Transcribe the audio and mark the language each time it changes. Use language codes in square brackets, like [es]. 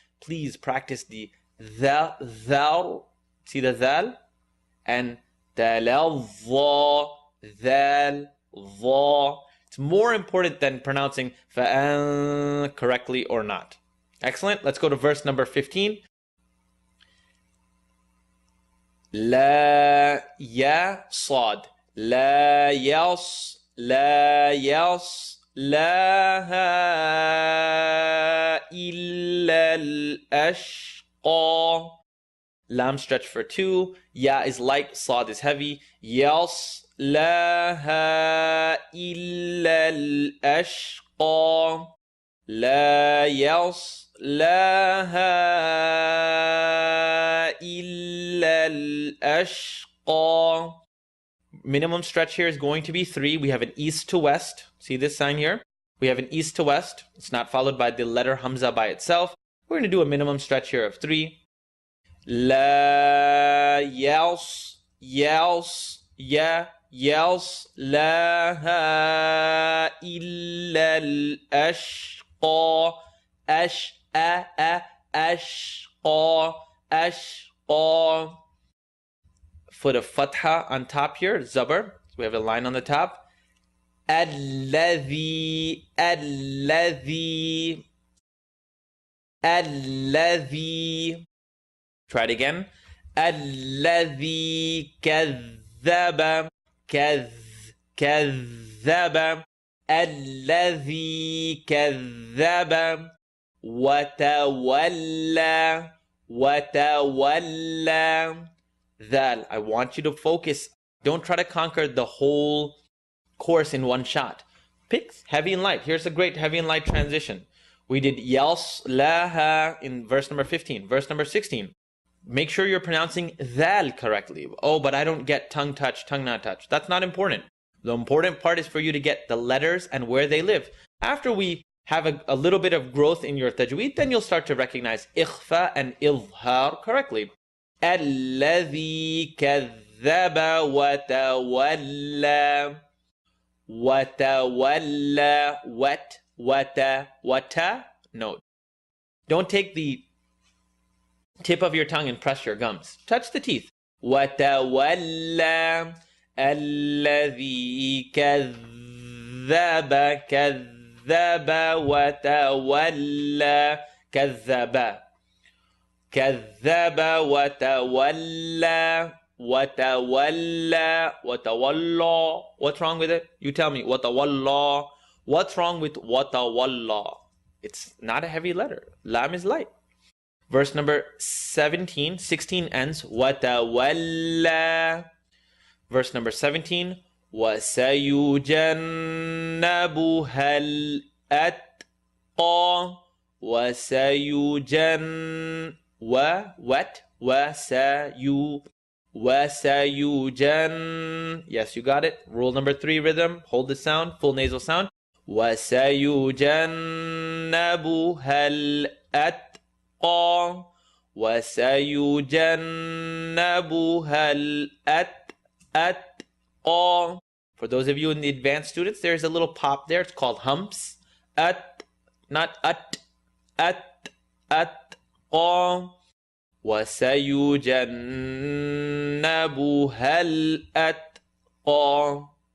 [en] Please practice the dhar, see the dhal, and [ar] تَلَظَّى, [en] dhal, dha. It's more important than pronouncing fa'an correctly or not. Excellent. Let's go to verse number 15. [ar] لا يا صاد لا يص لا يص لها إلا الأشقى. [en] Lam stretch for 2. Ya is light, Sad is heavy. [ar] Yas laha illa al-ashqa. La yas laha illa al-ashqa. [en] Minimum stretch here is going to be 3. We have an east to west. See this sign here? We have an east to west. It's not followed by the letter Hamza by itself. We're going to do a minimum stretch here of 3. [ar] لا يص يص يا يص لها إلا الأشقى أشقى أشقى. [en] Foot of fatha on top here, zabar. So we have a line on the top. [ar] الذي الذي الذي. [en] Try it again. [ar] الذي كذب كذب الذي كذب وتولى وتولى. [en] That I want you to focus. Don't try to conquer the whole course in one shot. Pick heavy and light. Here's a great heavy and light transition. We did [ar] yals laha [en] in verse number 15. Verse number 16. Make sure you're pronouncing dhal correctly. Oh, but I don't get tongue touch, tongue not touch. That's not important. The important part is for you to get the letters and where they live. After we have a little bit of growth in your tajweed, then you'll start to recognize ikhfa and izhar correctly. [ar] الذي كذب وتولى وتولى wata. [en] No. Don't take the tip of your tongue and press your gums. Touch the teeth. [ar] وتولى الذي كذب كذب وتولى كذب كذب وتولى وتولى وتولى. [en] What's wrong with it? You tell me. وتولى. What's wrong with watawalla? It's not a heavy letter. Lam is light. Verse number 16 ends watawalla. Verse number 17 [ar] وَسَيُجَنَّبُهَا الْأَتْقَى وَسَيُجَنَّ. [en] Yes, you got it. Rule number 3 rhythm. Hold the sound, full nasal sound. [ar] وَسَيُجَنَّبُهَا الْأَتْقَى وَسَيُجَنَّبُهَا الْأَتْقَى. [en] For those of you in the advanced students, there's a little pop there. It's called humps. Not [ar] أتقى وَسَيُجَنَّبُهَا الْأَتْقَى.